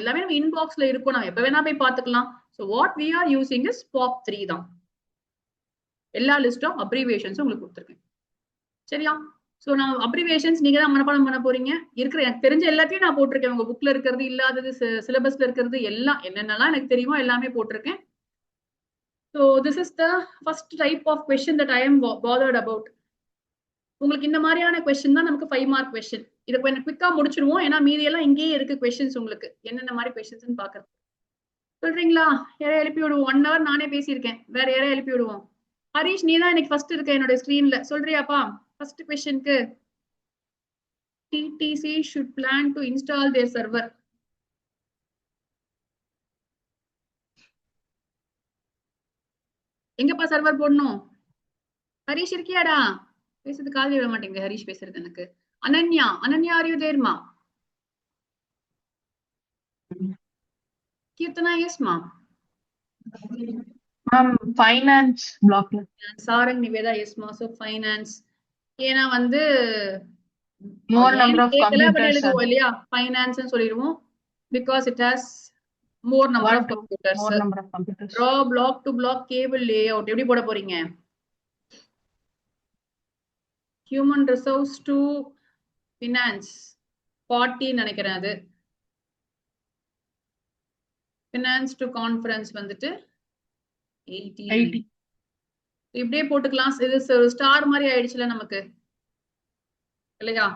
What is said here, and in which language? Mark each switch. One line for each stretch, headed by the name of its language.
Tamil: எல்லாமே நம்ம இன்பாக்ஸ்ல இருக்கும், நம்ம எப்ப வேணா போய் பார்த்துக்கலாம்.
English: so what we are using is
Tamil: POP3 தான். எல்லா லிஸ்ட் ஆஃப் அப்ரிவேஷன்ஸும் உங்களுக்கு கொடுத்துருக்கேன். சரியா? ஸோ நான் அப்ரிவேஷன்ஸ் நீங்க தான் மனப்பாடம் பண்ண போறீங்க. இருக்கிற எனக்கு தெரிஞ்ச எல்லாத்தையும் நான் போட்டிருக்கேன். உங்க புக்ல இருக்கிறது, இல்லாதது, சிலபஸ்ல இருக்கிறது எல்லாம் என்னென்னலாம் எனக்கு தெரியுமோ எல்லாமே போட்டிருக்கேன்.
English: So this is the first type of question that I am bothered about.
Tamil: உங்களுக்கு இந்த மாதிரியான கொஸ்டின் தான் நமக்கு 5 மார்க் கொஸ்டின். இதை கொஞ்சம் குவிக்கா முடிச்சிருவோம், ஏன்னா மீதி எல்லாம் இங்கேயே இருக்கு கொஸ்டின்ஸ். உங்களுக்கு என்னென்ன மாதிரி கொஸ்டின்ஸ் பாக்குறது சொல்றீங்களா? யாரையா எழுப்பி விடுவோம். 1 hour நானே பேசியிருக்கேன், வேற யாரையா எழுப்பி விடுவோம். ஹரீஷ் நீ தான் எனக்கு ஃபர்ஸ்ட் இருக்க என்னோட ஸ்கிரீன்ல, சொல்றியாப்பா?
English: First கொஸ்டினுக்கு TTC should plan to install their server.
Tamil: எங்கப்பா சர்வர் போடணும்? ஹரீஷ் இருக்கியாடா? பேசுறது காது விட மாட்டேங்குது ஹரீஷ் பேசுறது எனக்கு. Ananya, Ananya are you there மா? கீர்த்தனா எஸ் மா. மேம் ஃபைனான்ஸ் பிளாக்ல. சாரங் நிவேதா எஸ் மா. So finance. ஏன்னா வந்து
English: more number of computers
Tamil: எழுதுவோம் இல்லையா, ஃபைனான்ஸ் சொல்லிடுவோம்.
English: because it has more number of computers. more number of computers. Draw block to block cable layout
Tamil: எப்படி போட போறீங்க?
English: Human resource to finance 40 நினைக்கிறேன்.
Tamil: அது ஃபினான்ஸ் டு கான்ஃபரன்ஸ் வந்துட்டு 80. இப்படியே போட்டுக்கலாம். இது ஸ்டார் மாதிரி ஆயிடுச்சுல நமக்கு இல்லையா?